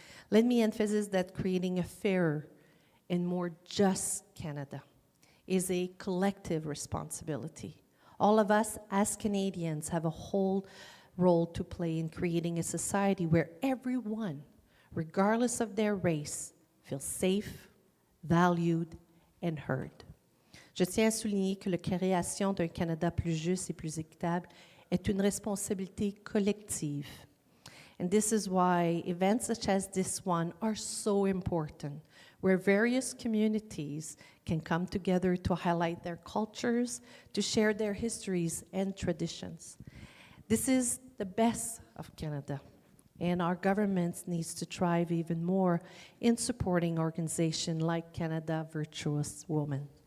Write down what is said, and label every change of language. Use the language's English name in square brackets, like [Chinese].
[English] Let me emphasize that creating a fairer and more just Canada is a collective responsibility. All of us as Canadians have a whole role to play in creating a society where everyone, regardless of their race, feels safe, valued, and heard. [French] Je tiens à souligner que la création d'un Canada plus juste et plus équitable est une responsabilité collective. [English] And this is why events such as this one are so important, where various communities can come together to highlight their cultures, to share their histories and traditions. This is the best of Canada, and our government needs to thrive even more in supporting organizations like Canada Virtuous Women.